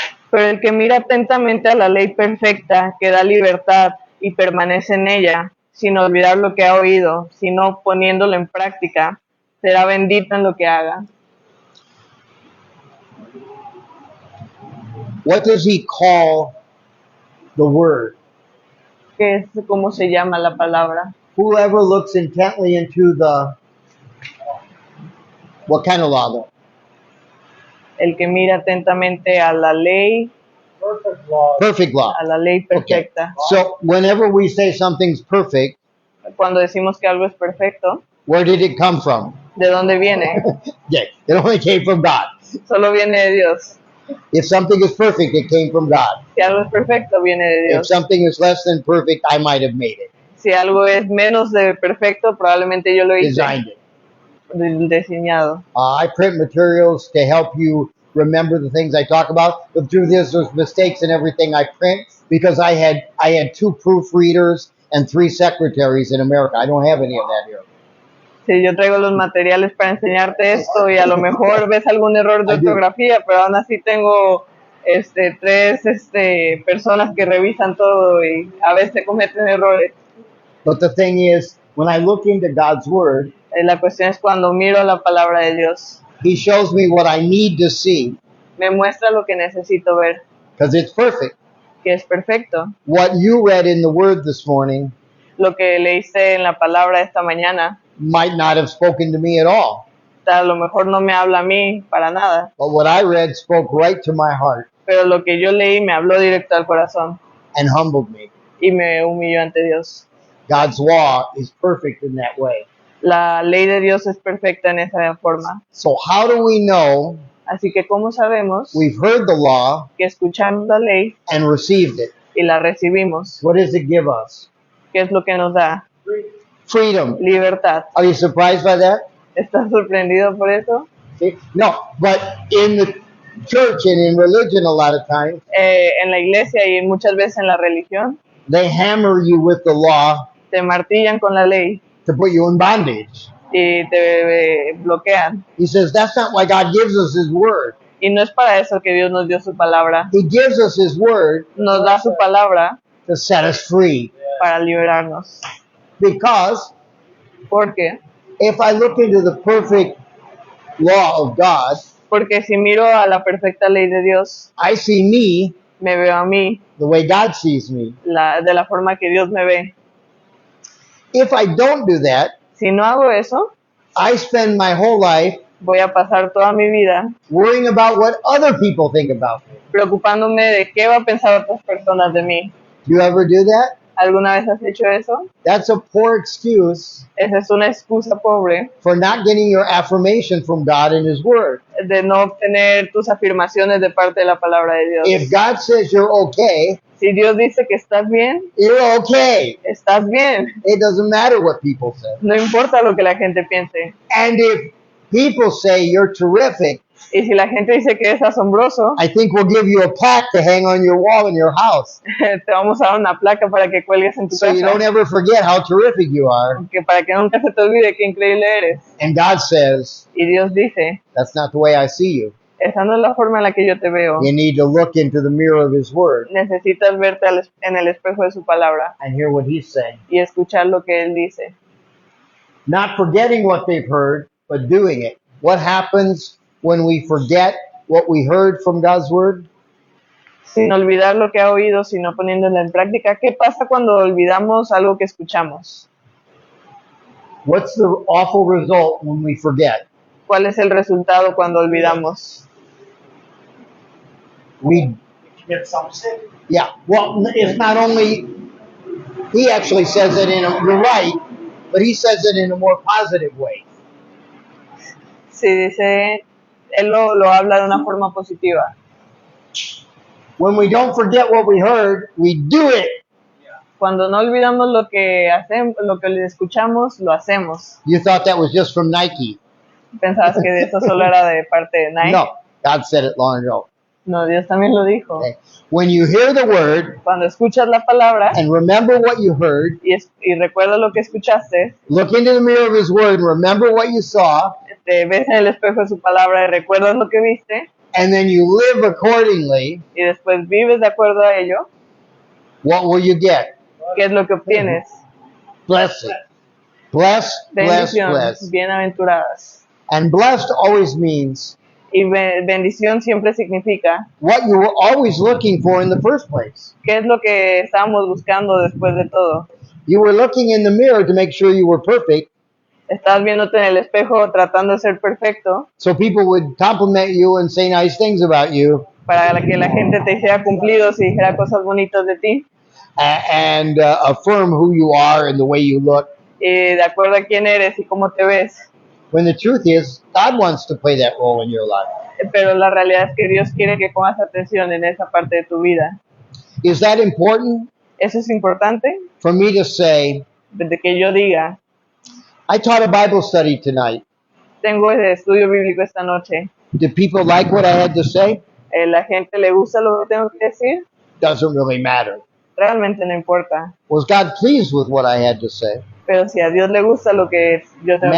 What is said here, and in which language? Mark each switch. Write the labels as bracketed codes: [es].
[es] Pero el que mira atentamente a la ley perfecta que da libertad y permanece en ella, sin olvidar lo que ha oído, sino poniéndolo en práctica, será bendito en lo que haga. [en] What does he call the word? [es] ¿Qué es cómo se llama la palabra? [en] Whoever looks intently into the, what kind of law though? [es] El que mira atentamente a la ley, [en] Perfect law. Perfect law. [es] a la ley [en] Okay. [es] perfecta. [en] So whenever we say something's perfect, [es] Cuando decimos que algo es perfecto, [en] where did it come from? [es] ¿de dónde viene? [en] Yeah, it only came from God. [es] Solo viene de Dios. [en] If something is perfect, it came from God. [es] Si algo es perfecto, viene de [en] If [es] Dios. [en] something is less than perfect, I might have made it, [es] Si algo es menos de perfecto, probablemente yo lo hice, [en] designed it. [es] diseñado. [en] I print materials to help you remember the things I talk about. The truth is, there's mistakes in everything I print because I had 2 proofreaders and 3 secretaries in America. I don't have any of that here. [es] Sí, yo traigo los materiales para enseñarte esto y a lo mejor ves algún error de [en] I do. [es] ortografía, pero aún así tengo 3 personas que revisan todo y a veces cometen errores. [en] But the thing is, when I look into God's Word, [es] La cuestión es cuando miro la palabra de Dios, [en] He shows me what I need to see [es] me muestra lo que necesito ver, [en] because it's perfect. [es] que es perfecto. [en] What you read in the Word this morning [es] Lo que leíste en la palabra esta mañana, [en] might not have spoken to me at all, [es] a lo mejor no me habla a mí para nada, [en] but what I read spoke right to my heart [es] pero lo que yo leí me habló directo al corazón [en] and humbled me. [es] y me humilló ante Dios. [en] God's law is perfect in that way. [es] La ley de Dios es perfecta en esa forma. [en] So how do we know [es] Así que ¿cómo sabemos [en] we've heard the law [es] que escuchamos la ley [en] and received it? [es] y la recibimos? [en] What does it give us? [es] ¿Qué es lo que nos da? [en] Freedom. [es] Libertad. [en] Are you surprised by that? [es] ¿Estás sorprendido por eso? [en] See? No, but in the church and in religion a lot of times, [es] En la iglesia y muchas veces en la religión [en] they hammer you with the law [es] te martillan con la ley [en] to put you in bondage. [es] y te bloquean. [en] He says that's not why God gives us His Word. [es] Y no es para eso que Dios nos dio su palabra. [en] He gives us His Word [es] Nos da su palabra [en] to set us free. [es] para liberarnos. [en] Because [es] ¿Por qué? [en] if I look into the perfect law of God, [es] Porque si miro a la perfecta ley de Dios, [en] I see me [es] me veo a mí [en] the way God sees me. [es] de la forma que Dios me ve. [en] If I don't do that, [es] Si no hago eso, [en] I spend my whole life [es] voy a pasar toda mi vida [en] worrying about what other people think about me. [es] preocupándome de qué va a pensar otras personas de mí. [en] Do you ever do that? [es] ¿Alguna vez has hecho eso? [en] That's a poor excuse [es] Esa es una excusa pobre [en] for not getting your affirmation from God in His Word. [es] de no obtener tus afirmaciones de parte de la palabra de Dios. [en] If God says you're okay, [es] Si Dios dice que estás bien, [en] you're okay. [es] estás bien. [en] It doesn't matter what people say. [es] No importa lo que la gente piense. [en] And if people say you're terrific, [es] Y si la gente dice que es asombroso, [en] I think we'll give you a plaque to hang on your wall in your house [es] te vamos a dar una placa para que cuelgues en tu [en] so you don't [es] casa. [en] ever forget how terrific you are. [es] Que para que nunca se te olvide qué increíble eres. [en] And God says, [es] Y Dios dice, [en] that's not the way I see you. [es] esa no es la forma en la que yo te veo. [en] You need to look into the mirror of His Word [es] Necesitas verte en el espejo de su palabra [en] and hear what He's saying. [es] y escuchar lo que Él dice. [en] Not forgetting what they've heard, but doing it. What happens when we forget what we heard from God's Word? [es] Sin olvidar lo que ha oído, sino poniéndolo en práctica. ¿Qué pasa cuando olvidamos algo que escuchamos? [en] What's the awful result when we forget? [es] ¿Cuál es el resultado cuando olvidamos? [en] We, Get some sick. yeah, well, it's not only, He actually says it you're right, but He says it in a more positive way. [es] Sí, dice, Él lo habla de una forma positiva. [en] When we don't forget what we heard, we do it. [es] Cuando no olvidamos lo que hacemos, lo que le escuchamos, lo hacemos. [en] You thought that was just from Nike. [es] ¿Pensabas que eso solo era de parte de Nike? [en] No, God said it long ago. [es] No, Dios también lo dijo. [en] Okay. When you hear the word [es] Cuando escuchas la palabra [en] and remember what you heard, [es] y recuerdas lo que escuchaste, [en] look into the mirror of His Word and remember what you saw, [es] te ves en el espejo de su palabra y recuerdas lo que viste, [en] and then you live accordingly, [es] y después vives de acuerdo a ello, [en] what will you get? [es] ¿qué es lo que obtienes? [en] Blessing. Blessed, blessed, [es] Bendición, [en] blessed. [es] bienaventuradas. [en] And blessed always means [es] Y bendición siempre significa [en] what you were always looking for in the first place. [es] qué es lo que estábamos buscando después de todo. [en] You were looking in the mirror to make sure you were perfect, [es] Estás viéndote en el espejo tratando de ser perfecto [en] so people would compliment you and say nice things about you, [es] para que la gente te hiciera cumplidos y dijera cosas bonitas de ti. [en] and affirm who you are and the way you look. [es] Y de acuerdo a quién eres y cómo te ves. [en] When the truth is, God wants to play that role in your life. [es] Pero la realidad es que Dios quiere que pongas atención en esa parte de tu vida. [en] Is that important? [es] Eso es importante, [en] For me to say, [es] desde que yo diga, [en] I taught a Bible study tonight. [es] tengo ese estudio bíblico esta noche. [en] Did people like what I had to say? [es] ¿La gente le gusta lo que tengo que decir? [en] doesn't really matter. [es] realmente no importa. [en] Was God pleased with what I had to say? [es] Pero si a Dios le gusta lo que yo tengo que